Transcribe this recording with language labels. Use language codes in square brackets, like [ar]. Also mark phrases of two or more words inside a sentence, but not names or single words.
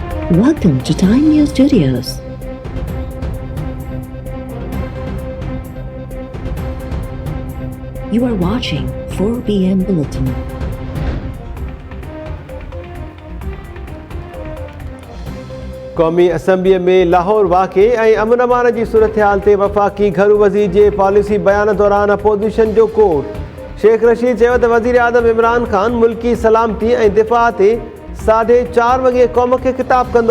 [en] Welcome to Time News Studios. You are watching 4 p.m. Bulletin. [sd] क़ौमी असम्बलीअ में लाहौर वाक़े ऐं अमन अमान जी सूरत हाल ते वफ़ाक़ी घरू वज़ीर जे पॉलिसी बयान दौरान अपोज़िशन जो कोर्ट। शेख रशीद चयो त वज़ीर आज़म इमरान ख़ान मुल्की सलामती ऐं दिफ़ा ते 4:30 वॻे क़ौम खे ख़िताब कंदो।